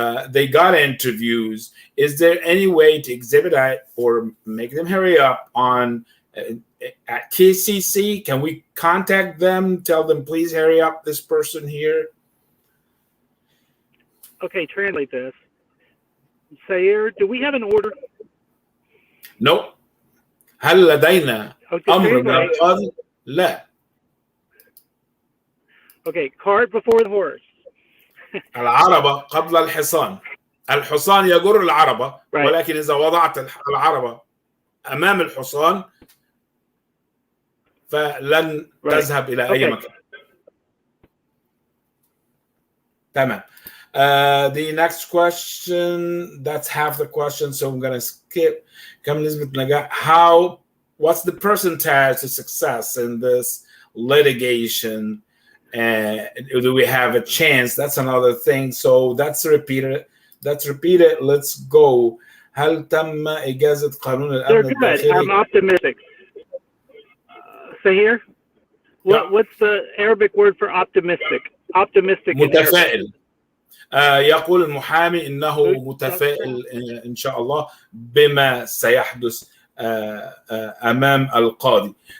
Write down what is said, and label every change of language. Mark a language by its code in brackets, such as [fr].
[en] They got interviews. Is there any way to expedite or make them hurry up on at KCC? Can we contact them, tell them please hurry up this person here? Okay, translate this. Sayer, do we have an order? No. [ar] هل لدينا أمر من القاضي؟ لا. [en] Okay, cart before the horse. [ar] العربة قبل الحصان. الحصان يجر العربة، ولكن إذا وضعت العربة أمام الحصان فلن تذهب إلى أي مكان. تمام. [en] The next question, that's half the question, so I'm going to skip. [ar] كم نسبة نجاح? [en] What's the percentage of success in this litigation? Do we have a chance? That's another thing. So that's repeated. Let's go. [ar] هل تم إجازة قانون الأمن الداخلي؟ [en] I'm optimistic. Sahir, what's the Arabic word for optimistic? Optimistic. [ar] متفائل. يقول المحامي إنه متفائل إن شاء الله بما سيحدث أمام القاضي.